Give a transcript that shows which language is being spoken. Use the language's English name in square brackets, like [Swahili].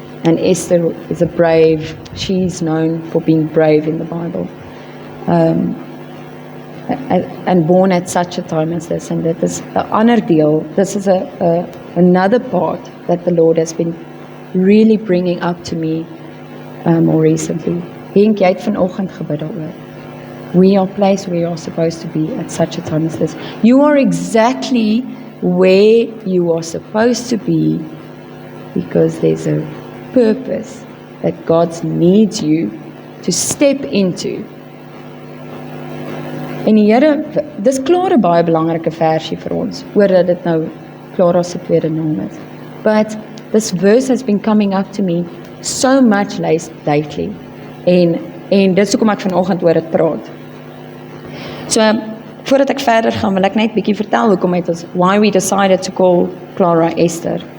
[English] And Esther is a brave, she's known for being brave in the Bible. And born at such a time as this. And that is the [Afrikaans] ander deel, [English] this is another part that the Lord has been really bringing up to me more recently. [Afrikaans] Henk, jy het vanoggend gebid daaroor. [English] We are placed where we are supposed to be at such a time as this. You are exactly where you are supposed to be because there's a purpose that God needs you to step into. [Afrikaans] En die Here, dis klaar 'n baie belangrike versie vir ons, oor dat dit nou Clara se tweede naam is. [English] But this verse has been coming up to me so much lately. [Afrikaans] En dis hoekom ek vanoggend oor dit praat. So, voordat ek verder gaan, wil ek net bietjie vertel hoekom het ons, [English] why we decided to call Clara Esther.